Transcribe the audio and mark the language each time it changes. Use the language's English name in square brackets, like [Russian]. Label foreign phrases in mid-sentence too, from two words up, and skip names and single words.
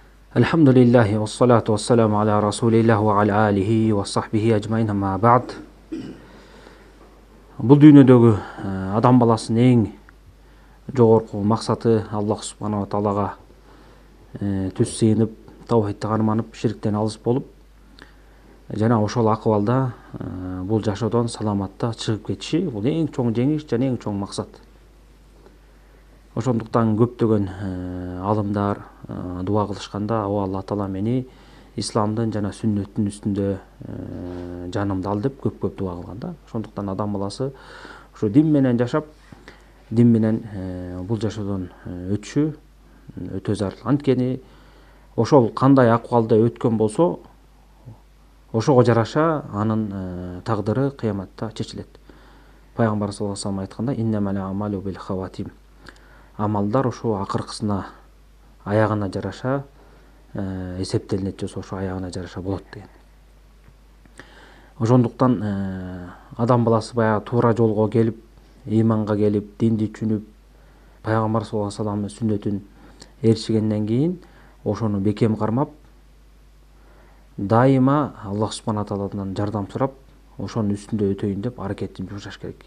[Arabic] الحمد لله والصلاة والسلام على رسول الله وعلى آله وصحبه أجمعين أما بعد. [Kyrgyz] Бұл дүйнөдөгү адам баласынын эң жогорку максаты Аллах субханала таалага түз сыйынып, таухидти карманып, ширктен алыс болуп, жана ошол акыбалда бул жашоодон саламатта чыгып кетиши. Бул эң чоң жеңиш жана эң чоң максат. Ошондуктан көптөгөн алымдар дуа кылышканда, о Алла таала мени исламдын жана сүннөттүн үстүндө жанымды ал деп көп дуа кылган да. Ошондуктан адам баласы ошо дин менен жашап, дин менен бул жашоодон өтүшү өтө зарыл. Анткени ошол кандай акыбалда өткөн болсо, ошого жараша анын тагдыры кыяматта чечилет. Пайгамбар [Arabic] صلى الله عليه وسلم [Kyrgyz] айтканда: [Arabic] "إنما الأعمال بالخواتيم". [Kyrgyz] Амалдар ошо акыркысына, аягына жараша эсептелинет, же ошо аягына жараша болот деген. Ошондуктан адам баласы баягы туура жолго келип, ыйманга келип, динди түшүнүп, Пайгамбар [Arabic] صلى الله عليه وسلم [Kyrgyz] сүннөтүн ээрчигенден кийин ошону бекем кармап, дайыма Аллах субхана тааладан жардам сурап, ошонун үстүндө өтөйүн деп аракетин жумшаш керек.